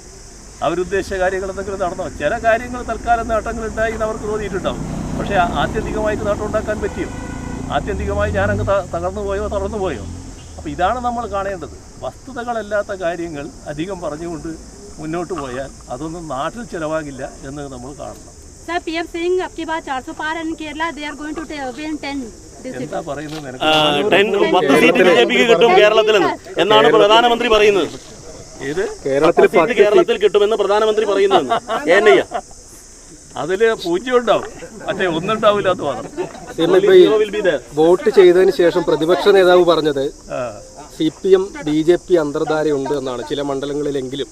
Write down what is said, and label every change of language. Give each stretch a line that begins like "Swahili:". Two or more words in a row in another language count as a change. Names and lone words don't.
Malayalam: അവരുദ്ദേശിച്ച കാര്യങ്ങൾ എന്തെങ്കിലും നടന്നോ? ചില കാര്യങ്ങൾ തൽക്കാലം നേട്ടങ്ങളുണ്ടായി എന്ന് അവർക്ക് തോന്നിയിട്ടുണ്ടാവും. പക്ഷേ ആത്യന്തികമായിട്ട് നേട്ടം ഉണ്ടാക്കാൻ പറ്റിയോ? ആത്യന്തികമായി ഞാനങ്ങ് തകർന്നു പോയോ? അപ്പോൾ ഇതാണ് നമ്മൾ കാണേണ്ടത്. വസ്തുതകളല്ലാത്ത കാര്യങ്ങൾ അധികം പറഞ്ഞുകൊണ്ട് മുന്നോട്ട് പോയാൽ അതൊന്നും നാട്ടിൽ ചിലവാകില്ല എന്ന് നമ്മൾ കാണണം.
English: Sir, PM saying
Hindi: आपकी बात 400 पार
English: and Kerala they are going to win 10.
Malayalam: എന്താ പറയുന്നത്? 10 സീറ്റ് ബിജെപിക്ക് കിട്ടും കേരളത്തിൽ എന്നാണ് പ്രധാനമന്ത്രി പറയുന്നത്. ഇത് കേരളത്തിൽ കിട്ടുമെന്ന് പ്രധാനമന്ത്രി പറയുന്നത് അതിൽ 0 ഉണ്ടാവും, മറ്റേ ഒന്നുണ്ടാവില്ല എന്ന് പറഞ്ഞു. വോട്ട് ചെയ്തതിന് ശേഷം പ്രതിപക്ഷ നേതാവ് പറഞ്ഞത് CPM BJP അന്തർധാരയുണ്ട് എന്നാണ് ചില മണ്ഡലങ്ങളിലെങ്കിലും.